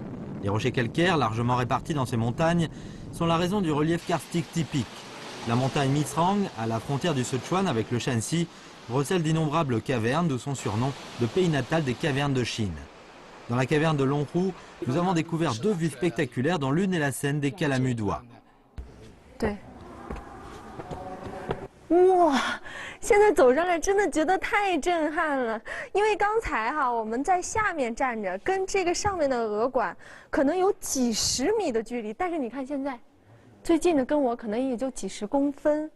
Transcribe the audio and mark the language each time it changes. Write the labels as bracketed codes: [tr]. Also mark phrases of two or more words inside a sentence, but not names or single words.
[fr] Les rochers calcaires, largement répartis dans ces montagnes, sont la raison du relief karstique typique. La montagne Misrang, à la frontière du Sichuan avec le Shanxi, recèle d'innombrables cavernes, d'où son surnom de pays natal des cavernes de Chine. Dans la caverne de Longhu, nous avons découvert 2 vues spectaculaires dont l'une est la scène des Calamudois. [zh] 哇，现在走上来真的觉得太震撼了，因为刚才我们在下面站着，跟这个上面的鹅馆可能有几十米的距离，但是你看现在，最近的跟我可能也就几十公分。